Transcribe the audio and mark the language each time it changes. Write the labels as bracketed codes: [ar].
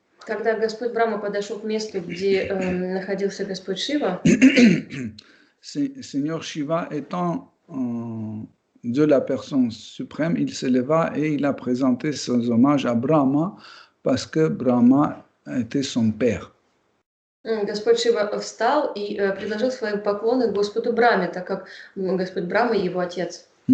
[ru] когда Господь Брахма подошел к месту, где находился Господь Шива, [fr] Seigneur Shiva étant de la personne suprême, il se leva et il a présenté ses hommages à Brahma parce que Brahma était son père. [ru] Господь Шива встал и предложил свои поклоны Господу Браме, так как Господь Брахма его отец.